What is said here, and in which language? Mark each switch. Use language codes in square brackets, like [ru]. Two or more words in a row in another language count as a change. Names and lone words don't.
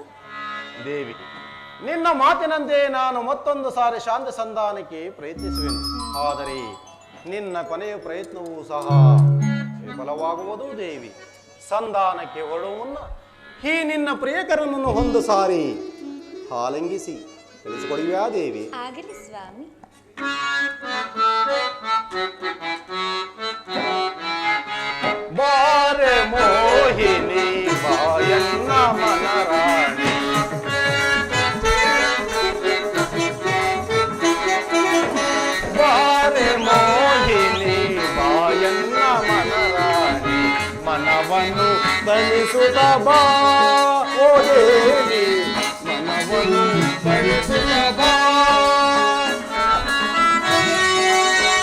[kn] ದೇವಿ, ನಿನ್ನ ಮಾತಿನಂತೆ ನಾನು ಮತ್ತೊಂದು ಸಾರಿ ಶಾಂತಿ ಸಂಧಾನಕ್ಕೆ ಪ್ರಯತ್ನಿಸುವೆನು. ಆದರೆ ನಿನ್ನ ಕೊನೆಯ ಪ್ರಯತ್ನವೂ ಸಹ ವಿಫಲವಾಗುವುದು ದೇವಿ. ಸಂಧಾನಕ್ಕೆ ಹೊರಡುವ ಮುನ್ನ ಈ ನಿನ್ನ ಪ್ರಿಯಕರನನ್ನು ಒಂದು ಸಾರಿ ಆಲಿಂಗಿಸಿ ತಿಳಿಸಿಕೊಡುವೆಯಾ ದೇವಿ? ಆಗಲಿ ಸ್ವಾಮಿ. ಬಾರೆ ಮೋಹಿನಿ ಬಾಯನ್ನ ಮನರಾಣಿ, ಬಾರೆ ಮೋಹಿನಿ ಬಾಯನ್ನ ಮನರಾಣಿ, ಮನವನ್ನು ತಣಿಸುತ್ತ ಬಾ ಓ ದೇವಿ, ಮನವನ್ನು ತಣಿಸುತ್ತ ಬಾ.